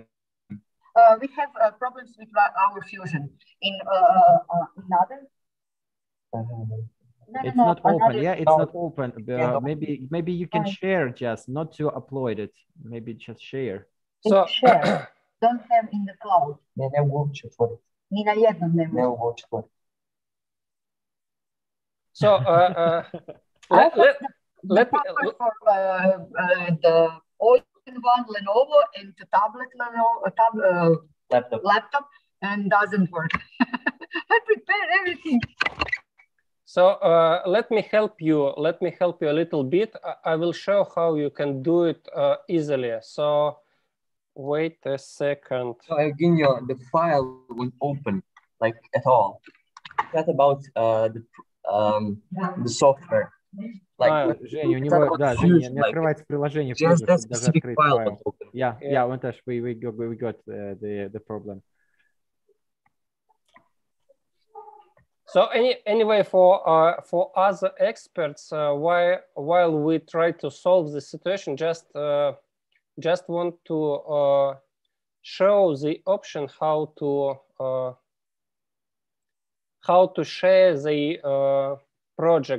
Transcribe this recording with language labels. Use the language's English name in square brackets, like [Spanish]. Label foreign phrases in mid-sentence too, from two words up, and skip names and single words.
[English] We have problems with our Fusion in another. It's not open. Yeah, it's not open. Maybe you can share, just not to upload it. Maybe just share. So share. Don't have in the cloud. [Croatian] Ni na jednom ne može. [English] So let me for the all-in-one Lenovo and the tablet Lenovo laptop and doesn't work. I prepared everything. So let me help you. Let me help you a little bit. I will show how you can do it easily. So wait a second. So Evgenio, the file won't open like at all. That's about the software. Like, [Russian] Женя, у него, да, Женя, не открывается приложение, [English] just that specific file. Yeah, Montaj, we got the problem. So anyway, for other experts, while we try to solve the situation, just want to show the option how to share the project.